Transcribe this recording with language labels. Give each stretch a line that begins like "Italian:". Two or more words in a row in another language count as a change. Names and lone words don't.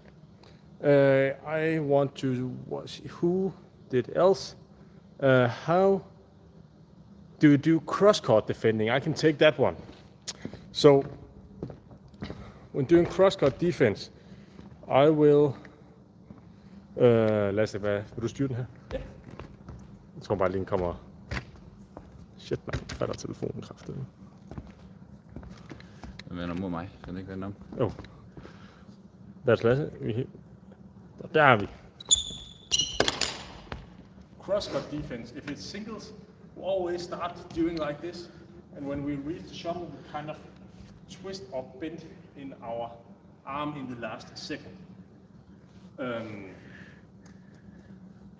English: I want to watch who did else. How do you do cross-court defending? I can take that one. So when doing cross-court defense, I will.
Danish: Lasse, vil du styre den her? Ja. Jeg tror bare lige den kommer. Shit, man fatter telefonen kraftigt. Den vender mod mig, så den ikke vender om. Jo.
English: That's Lasse.
Danish: Der er vi.
English: Cross-court defense. If it's singles, we always start doing like this. And when we reach the shuttle, we kind of twist or bend in our arm in the last second.